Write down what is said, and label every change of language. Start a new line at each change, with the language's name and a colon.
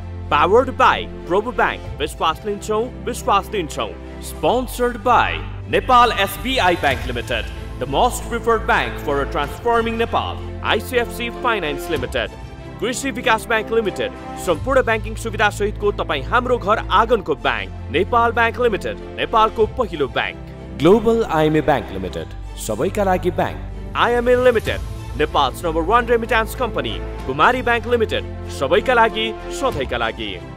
English: Powered by Probo Bank,
Nepali: Vishwas Linchau.
English: Sponsored by Nepal SBI Bank Limited, the most preferred bank for a transforming Nepal.
Nepali: ICFC Finance Limited, कृषि विकास bank limited, सम्पूर्ण banking सुविधा सहितको तपाई हाम्रो घर आँगनको बैंक. नेपाल बैंक लिमिटेड, नेपालको पहिलो bank. Global IMA bank limited, सबैका लागि bank.
English: IMA limited, Nepal's #1 remittance company.
Nepali: कुमारी बैंक लिमिटेड, सबैका लागि सधैँका लागि.